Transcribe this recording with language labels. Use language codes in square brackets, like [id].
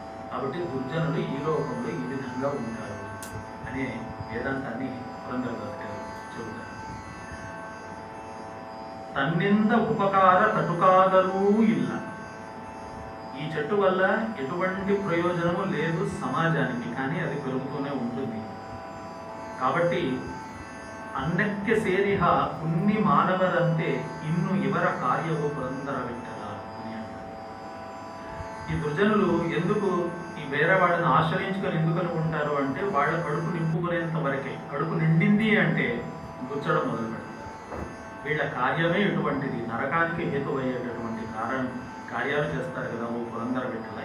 [te] కాబట్టి దుర్జనులు ఈ లోకంలో ఈ విధంగా ఉంటారు అనే వేదాంతాన్ని పురంధరదాస్ గారు చెబుతారు. [kn] తన్నింద ఉపకార తటుకాదరూ ఇల్ల. [te] ఈ చెట్టు వల్ల ఎటువంటి ప్రయోజనము లేదు సమాజానికి, కానీ అది పెరుగుతూనే ఉంటుంది. కాబట్టి [kn] ಅನ್ನಕ್ಕೆ ಸೇರಿಹ ಪುಣ್ಯ ಮಾನವರಂತೆ ಇನ್ನು ಇವರ ಕಾರ್ಯವು ಪುರಂದರ ವಿಠಲ [te] అని అంటారు. ఈ దుర్జనులు ఎందుకు ఈ వేరే వాళ్ళని ఆశ్రయించుకొని ఎందుకని ఉంటారు అంటే వాళ్ళ కడుపు నింపుకునేంత వరకే. కడుపు నిండింది అంటే గుచ్చడం మొదలు పెడతారు. వీళ్ళ కార్యమే ఇటువంటిది, నరకానికి హేతువయ్యేటటువంటి కార్యాలు చేస్తారు కదా ఓ పురందర విఠల.